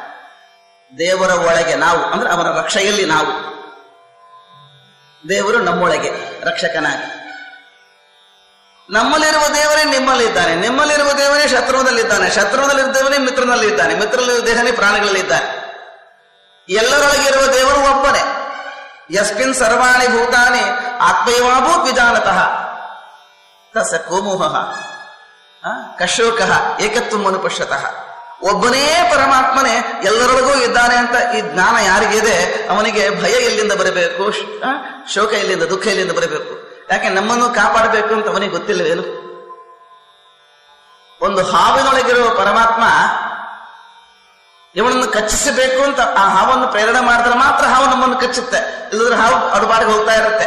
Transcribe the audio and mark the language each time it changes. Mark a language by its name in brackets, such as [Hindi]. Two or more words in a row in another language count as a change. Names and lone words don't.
[Kannada] ದೇವರ ಒಳಗೆ ನಾವು, ಅಂದ್ರೆ ಅವನ ರಕ್ಷೆಯಲ್ಲಿ ನಾವು, ದೇವರು ನಮ್ಮೊಳಗೆ ರಕ್ಷಕನಾಗಿ. ನಮ್ಮಲ್ಲಿರುವ ದೇವರೇ ನಿಮ್ಮಲ್ಲಿದ್ದಾನೆ, ನಿಮ್ಮಲ್ಲಿರುವ ದೇವರೇ ಶತ್ರುವಿನಲ್ಲಿದ್ದಾನೆ, ಶತ್ರುವಿನಲ್ಲಿದ್ದೇವನೇ ಮಿತ್ರನಲ್ಲಿದ್ದಾನೆ, ಮಿತ್ರನಲ್ಲಿರುವ ದೇವನೇ ಪ್ರಾಣಿಗಳಲ್ಲಿದ್ದಾನೆ. ಎಲ್ಲರೊಳಗೆ ಇರುವ ದೇವರು ಒಬ್ಬನೇ. [Sanskrit] ಯಸ್ಮಿನ್ ಸರ್ವಾಣಿ ಭೂತಾನಿ ಆತ್ಮೈವಾಭೂತ್ ವಿಜಾನತಃ ತಸ್ಯ ಕೋಮೋಹಃ ಕಶೋಕಃ ಏಕತ್ವಂ ಅನುಪಶ್ಯತಃ. [Kannada] ಒಬ್ಬನೇ ಪರಮಾತ್ಮನೇ ಎಲ್ಲರೊಳಗೂ ಇದ್ದಾನೆ ಅಂತ ಈ ಜ್ಞಾನ ಯಾರಿಗಿದೆ ಅವನಿಗೆ ಭಯ ಎಲ್ಲಿಂದ ಬರಬೇಕು, ಶೋಕ ಎಲ್ಲಿಂದ, ದುಃಖ ಎಲ್ಲಿಂದ ಬರಬೇಕು? ಯಾಕೆ ನಮ್ಮನ್ನು ಕಾಪಾಡಬೇಕು ಅಂತ ಅವನಿಗೆ ಗೊತ್ತಿಲ್ಲವೇನು? ಒಂದು ಹಾವಿನೊಳಗಿರುವ ಪರಮಾತ್ಮ ಇವನನ್ನು ಕಚ್ಚಿಸಬೇಕು ಅಂತ ಆ ಹಾವನ್ನು ಪ್ರೇರಣೆ ಮಾಡಿದ್ರೆ ಮಾತ್ರ ಹಾವು ನಮ್ಮನ್ನು ಕಚ್ಚುತ್ತೆ, ಇಲ್ಲದ್ರೆ ಹಾವು ಅಡುಬಾಡಿಗೆ ಹೋಗ್ತಾ ಇರುತ್ತೆ.